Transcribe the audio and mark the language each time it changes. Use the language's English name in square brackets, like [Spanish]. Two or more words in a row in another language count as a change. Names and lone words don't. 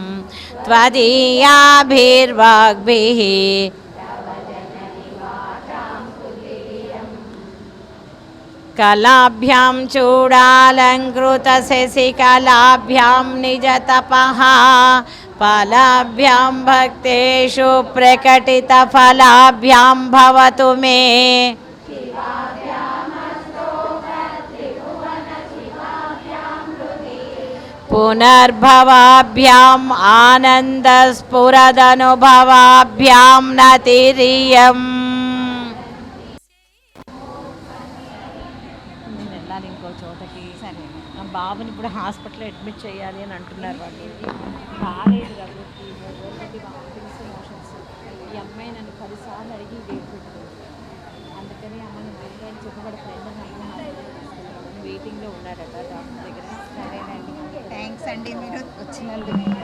[Sanskrit] त्वदीयाभिर्वाग्भिः कलाभ्यां चूडालङ्कृतशशिकलाभ्यां निजतपः फलाभ्यां भक्तेषु प्रकटितफलाभ्यां भवतु मे पुनर्भवाभ्याम् आनन्दस्फुरदनुभवाभ्यां नतिरियम् [Telugu] ఇంకో చోటకి సరే నా బాబుని ఇప్పుడు హాస్పిటల్లో అడ్మిట్ చేయాలి అని అంటున్నారు వాళ్ళు బాగాలేదు కాబట్టి 3 రోజులకి [English] vomitings motions [Telugu] ఈ అమ్మాయి నన్ను 10 సార్లు అడిగి డేట్ పెట్టింది అందుకని అమ్మని వెళ్ళి అని చెప్పబడి ఫ్రెండ్ వెయిటింగ్లో ఉన్నాడట డాక్టర్ దగ్గర సరేనండి థ్యాంక్స్ అండి మీరు వచ్చినందుకు